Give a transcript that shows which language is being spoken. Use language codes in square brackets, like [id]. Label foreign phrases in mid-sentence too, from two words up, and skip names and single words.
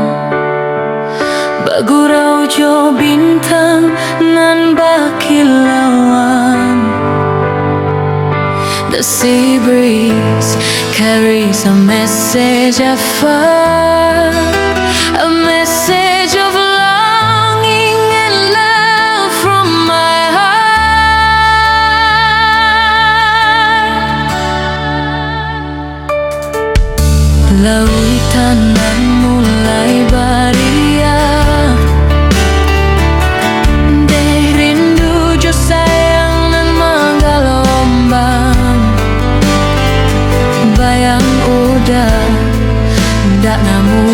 [min] bagurau jo bintang nan bakilauan. [en] The sea breeze carries a message afar, a message of longing and love from my heart. [min] Lautan nan mulai bariah, deh rindu jo sayang nan menggelombang. Bayang udah ndak